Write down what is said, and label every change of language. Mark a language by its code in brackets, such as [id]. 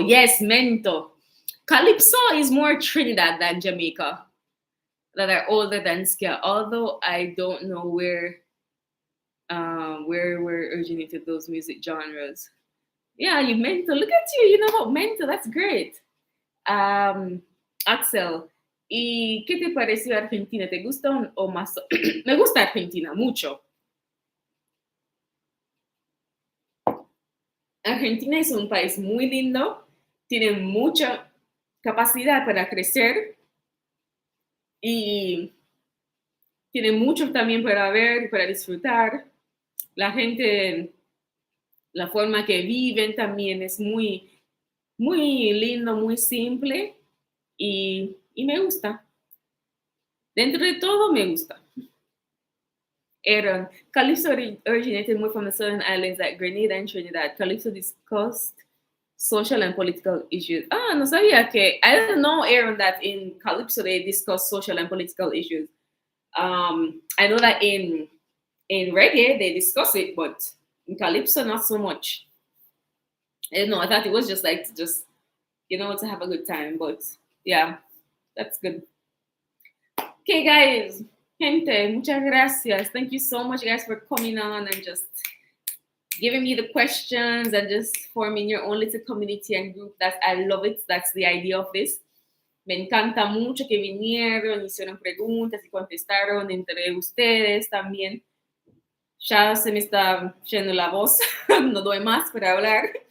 [en] Yes, mento. Calypso is more Trinidad than Jamaica, that are older than ska. Although I don't know where originated those music genres. Yeah, you mento. Look at you. You know about mento. That's great. [es] Axel, ¿y qué te pareció Argentina? ¿Te gusta o más? Me gusta Argentina, mucho. Argentina es un país muy lindo, tiene mucha capacidad para crecer y tiene mucho también para ver y para disfrutar. La gente, la forma que viven también es muy, muy lindo, muy simple y me gusta. Dentro de todo me gusta. [en] Aaron, Calypso originated more from the southern islands like Grenada and Trinidad. Calypso discussed social and political issues. [es] No sabía que. [en] I don't know, Aaron, that in Calypso they discuss social and political issues. I know that in reggae they discuss it, but in calypso not so much. I don't know. I thought it was just like to just to have a good time, but yeah, that's good. Okay, guys, [es] gente, muchas gracias. [en] Thank you so much, guys, for coming on and just giving me the questions and just forming your own little community and group. I love it. That's the idea of this. [es] Me encanta mucho que vinieron, hicieron preguntas y contestaron entre ustedes también. Ya se me está yendo la voz, no doy más para hablar.